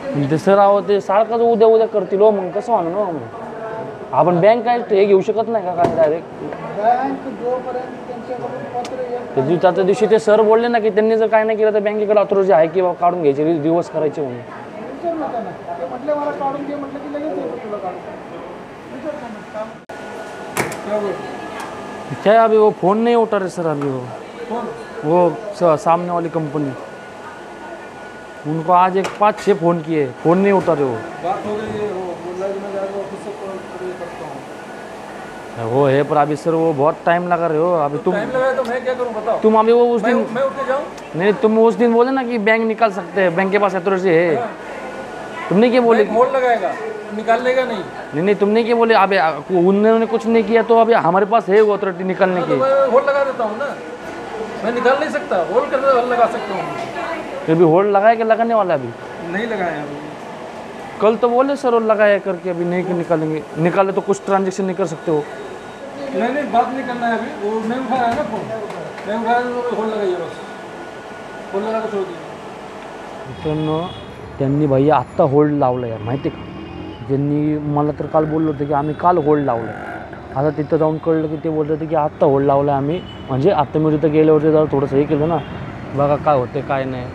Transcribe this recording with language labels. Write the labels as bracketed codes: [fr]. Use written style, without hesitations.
[mr] ते सर आहो ते सारखंच उद्या करतील हो, मग कसं म्हणून हो. मग आपण बँक काय हे घेऊ शकत नाही का काय डायरेक्ट. बँक जोपर्यंत त्यांच्याकडून पत्र येत त्या दिवसाच्या दिवशी ते सर बोलले ना की त्यांनी जर काय नाही केलं तर बँकेकडे ऑथॉरिटी आहे की बाबा काढून घ्यायचे, रिवर्स करायचे म्हणून. विचारलं त्यांना, ते म्हटले मला काढून घे, म्हटलं की लगेच येतो तुला काढून. विचार त्यांना काम. [hi] क्या है अभी वो फ़ोन नहीं उठा रहे सर अभी वो सामने वाली कंपनी. उनको आज एक 5-6 फ़ोन किए, फ़ोन नहीं उठा रहे वो. बात हो गई है, वो बोल रहा है कि मैं जाकर ऑफिस से कॉल करता हूँ. वो है पर अभी सर वो बहुत टाइम लगा रहे हो अभी. टाइम लगाया तो मैं क्या करूँ बताओ. तुम अभी वो उस दिन मैं उठ के जाऊँ. नहीं तुम उस दिन बोले ना कि बैंक निकाल सकते हैं, बैंक के पास अथॉरिटी है. तुमने क्या बोले. होल्ड लगाएगा, निकाल लेगा नहीं. नहीं तुमने क्या बोले. अभी उन्होंने कुछ नहीं किया तो अभी हमारे पास है वो अथॉरिटी निकालने की. मैं होल्ड लगा देता हूँ ना, मैं निकाल नहीं सकता. होल्ड कर लगा सकता हूँ. अभी होल्ड लगाया कि लगाने वाला अभी. नहीं लगाया अभी. कल तो बोले सर वो लगाया करके अभी नहीं निकालेंगे. निकाले तो कुछ ट्रांजेक्शन नहीं कर सकते हो. नहीं बात नहीं करना है अभी. वो नहीं उठा रहा है ना फोन. नहीं उठा रहा तो होल्ड लगाइए बस. होल्ड लगा के छोड़ दीजिए. [mr] मित्रांनो त्यांनी भाई आत्ता होल्ड लावलं यार माहिती का. ज्यांनी मला तर काल बोललं होतं की आम्ही काल होल्ड लावलं. आता तिथं जाऊन कळलं की ते बोलत होते की आत्ता होल्ड लावलं आम्ही. म्हणजे आत्ता मी तिथं गेल्यावरती जरा थोडंसं हे केलं ना, बघा काय होते काय नाही.